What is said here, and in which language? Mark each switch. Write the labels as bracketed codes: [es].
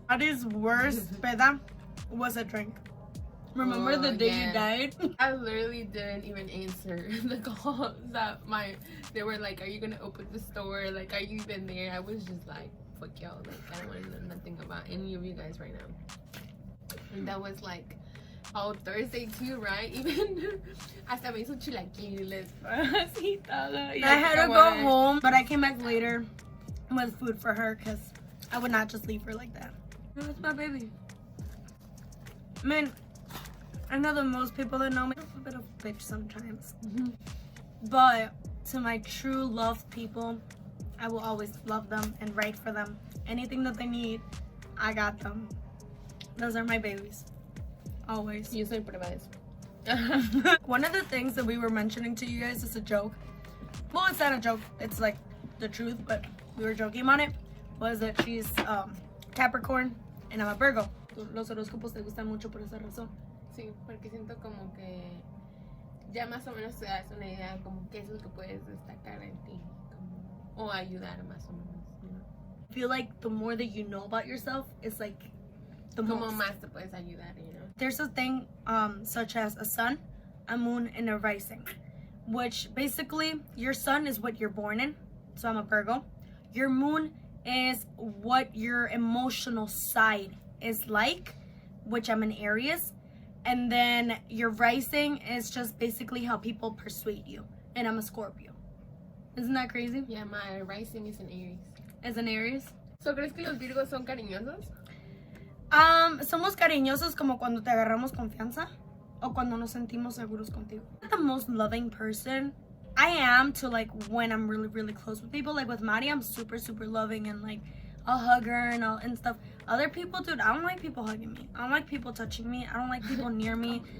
[en] Ari's worst peda was a drink. Remember the day you died? I literally didn't even answer the calls that they were like, are you gonna open the store? Like, are you even there? I was just like, fuck y'all. Like, I don't want to know nothing about any of you guys right now. And that was like, Thursday too, right? [es] Even hasta me hizo chilaquiles. Así todo. [en] I had to go home, but I came back later with food for her because I would not just leave her like that. It's my baby. Man, I know that most people that know me, I'm a bit of a bitch sometimes. But to my true loved people, I will always love them and write for them. Anything that they need, I got them. Those are my babies. Always. [es] Yo soy prueba de eso. [en] One of the things that we were mentioning to you guys is a joke. Well, it's not a joke. It's like the truth, but we were joking on it. Was that she's Capricorn and I'm a Virgo. [es] Los horóscopos te gustan mucho por esa razón. Sí, porque siento como que ya más o menos te das una idea como qué es lo que puedes destacar en ti o ayudar más o menos, [en] you know? I feel like the more that you know about yourself, it's like the [es] Como [en] most. [es] más te puedes ayudar, [en] you know? There's a thing such as a sun, a moon, and a rising, which basically your sun is what you're born in. So I'm a Virgo. Your moon is what your emotional side is like, which I'm an Aries. And then your rising is just basically how people persuade you. And I'm a Scorpio. Isn't that crazy? Yeah, my rising is an Aries. Is an Aries? [es] So, ¿crees que los Virgos son cariñosos? Somos cariñosos como cuando te agarramos confianza o cuando nos sentimos seguros contigo. [en] I'm the most loving person I am to like when I'm really, really close with people. Like with Mari, I'm super, super loving and like I'll hug her and stuff. Other people, dude, I don't like people hugging me. I don't like people touching me. I don't like people near me.